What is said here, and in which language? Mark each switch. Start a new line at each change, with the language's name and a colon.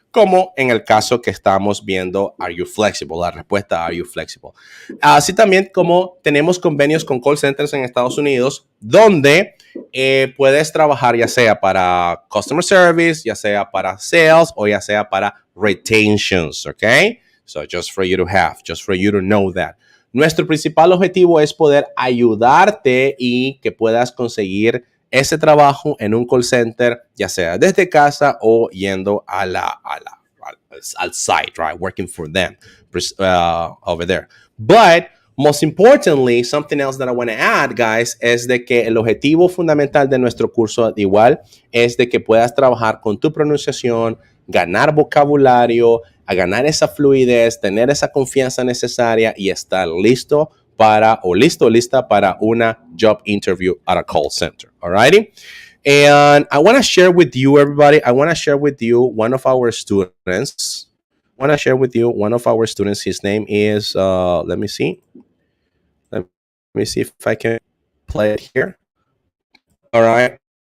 Spanish: como en el caso que estamos viendo,
English: Are you flexible?
Spanish: La respuesta,
English: Are you flexible?
Spanish: Así también como tenemos convenios con call centers en Estados Unidos, donde puedes trabajar ya sea para customer service, ya sea para sales o ya sea para retentions, ¿ok?
English: So just for you to have, just for you to know that.
Spanish: Nuestro principal objetivo es poder ayudarte y que puedas conseguir ese trabajo en un call center, ya sea desde casa o yendo al site, right?
English: Working for them over there. But most importantly, something else that I want to add, guys,
Spanish: es de que el objetivo fundamental de nuestro curso igual es de que puedas trabajar con tu pronunciación, ganar vocabulario, a ganar esa fluidez, tener esa confianza necesaria y estar listo para o lista para una
English: job interview at a call center. Alrighty? And I want to share with you, everybody, I want to share with you one of our students. His name is, let me see if I can play it here. All right.